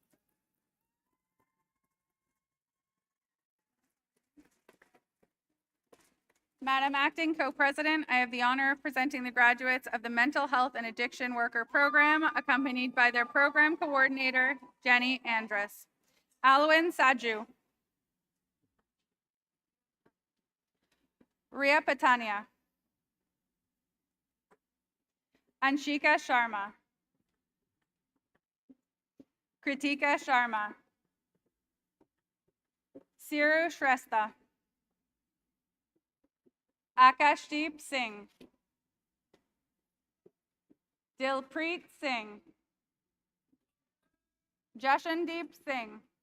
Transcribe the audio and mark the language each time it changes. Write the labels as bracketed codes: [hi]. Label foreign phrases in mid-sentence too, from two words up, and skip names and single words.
[en] Madam Acting Co-President, I have the honor of presenting the graduates of the Mental Health and Addiction Worker Program, accompanied by their program coordinator, Jenny Andrus. Alwyn Saju. Ria Patania. Anshika Sharma. Kritika Sharma, Siru Shrestha, Akashdeep Singh, Dilpreet Singh, Jashandeep Singh,